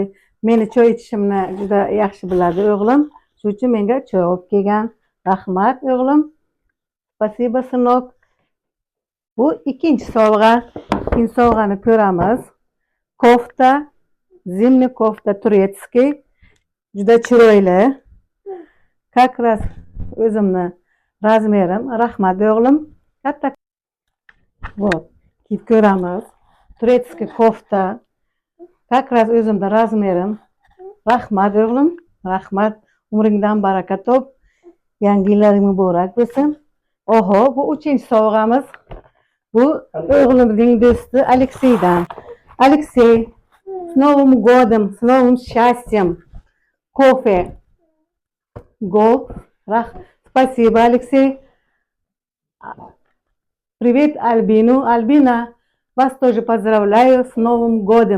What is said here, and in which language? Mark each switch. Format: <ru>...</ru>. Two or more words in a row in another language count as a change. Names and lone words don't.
<uz>Meni choy ichishimni juda yaxshi biladi o'g'lim. Shuning uchun menga choy olib kelgan. Rahmat o'g'lim.</uz> <ru>Спасибо, сынок.</ru> <uz>Bu ikkinchi sovg'a. Ikkinchi sovg'ani ko'ramiz.</uz> <ru>Кофта. Зимний кофта Турецкий.</ru> <uz>Juda chiroyli.</uz> <ru>Как раз</ru> <uz>o'zimni razmerim. Rahmat o'g'lim. Katta. Вот. Kiyib ko'ramiz.</uz> <ru>Турецкий kofta. Как раз</ru> <uz>o'zimda razmerim. Rahmat o'g'lim. Rahmat. Umringdan baraka top. Yangi yillaring muborak bo'lsin. Oho, bu uchinchi sovg'amiz. Bu o'g'limning do'sti Alekseydan. Aleksey,</uz> <ru>с Новым годом, с новым счастьем. Кофе. Гол. Спасибо, Алексей. Привет Альбину. Альбина, вас тоже поздравляю с Новым годом.</ru>